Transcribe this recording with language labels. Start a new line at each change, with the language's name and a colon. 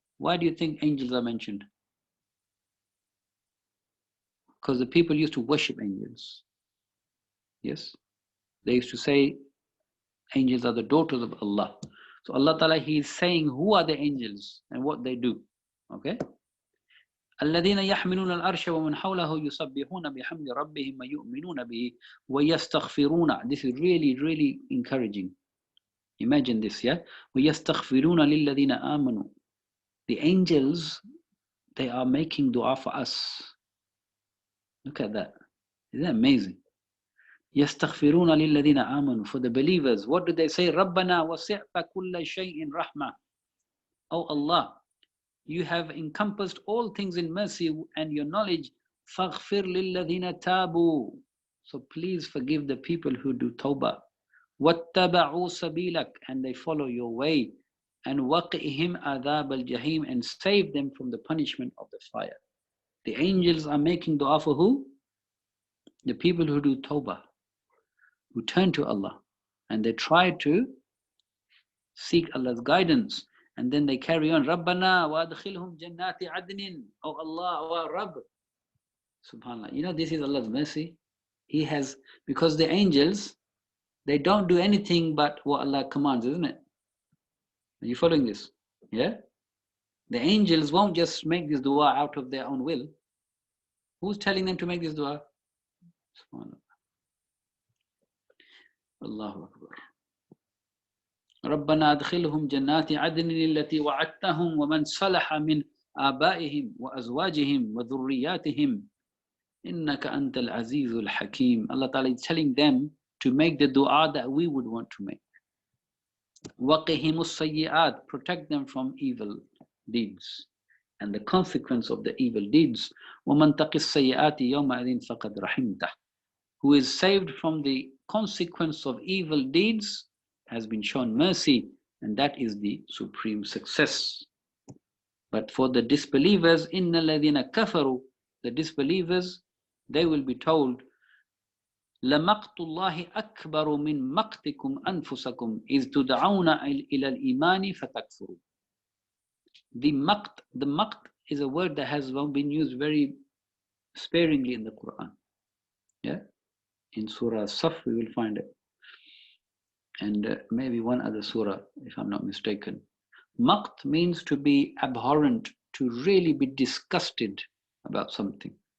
English: Why do you think angels are mentioned? Because the people used to worship angels. Yes, they used to say angels are the daughters of Allah. So Allah Ta'ala, He is saying who are the angels and what they do. Okay.
Arabic: الذين يحملون العرش ومن حوله يسبحون بحمد ربهم ويؤمنون به ويستغفرون.
English: This is really, really encouraging. Imagine this, yeah?
Arabic: ويستغفرون للذين آمنوا.
English: The angels, they are making dua for us. Look at that. Isn't that amazing?
Arabic: يستغفرون للذين آمنوا.
English: For the believers, what do they say?
Arabic: ربنا وسعت كل شيء رحمة.
English: Oh Allah, you have encompassed all things in mercy and your knowledge.
Arabic: فَاغْفِرْ لِلَّذِينَ تَابُوا.
English: So please forgive the people who do tawbah.
Arabic: وَاتَّبَعُوا سَبِيلَكَ.
English: And they follow your way.
Arabic: And وَقِئِهِمْ عَذَابَ الْجَحِيمِ.
English: And save them from the punishment of the fire. The angels are making dua for who? The people who do tawbah, who turn to Allah. And they try to seek Allah's guidance. And then they carry on,
Arabic: Rabbana wa adkhilhum jannati adnin.
English: Oh Allah, wa Rabb. Subhanallah. You know, this is Allah's mercy. He has, because the angels, they don't do anything but what Allah commands, isn't it? Are you following this? Yeah? The angels won't just make this dua out of their own will. Who's telling them to make this dua? Subhanallah. Allahu Akbar.
Arabic: ربنا أدخلهم جنات عدن التي وعدتهم ومن صلح من آبائهم وأزواجهم وذرياتهم إنك أنت العزيز الحكيم.
English: Allah Ta'ala is telling them to make the dua that we would want to make.
Arabic: وَقِهِمُ السَّيِّئَاتِ.
English: Protect them from evil deeds and the consequence of the evil deeds.
Arabic: وَمَنْ تَقِ السَّيِّئَاتِ يَوْمَئِذٍ فَقَدْ رَحِمْتَهُ.
English: Who is saved from the consequence of evil deeds has been shown mercy, and that is the supreme success. But for the disbelievers,
Arabic: إِنَّ الَّذِينَ كَفَرُوا,
English: the disbelievers, they will be told,
Arabic: لَمَقْتُ اللَّهِ أَكْبَرُ مِنْ مَقْتِكُمْ أَنفُسَكُمْ إِذْ تُدْعَوْنَ إِلَى الْإِيمَانِ فَتَكْفُرُوا.
English: The maqt is a word that has been used very sparingly in the Quran. Yeah, in Surah Saf we will find it. And maybe one other surah, if I'm not mistaken. Maqt means to be abhorrent, to really be disgusted about something.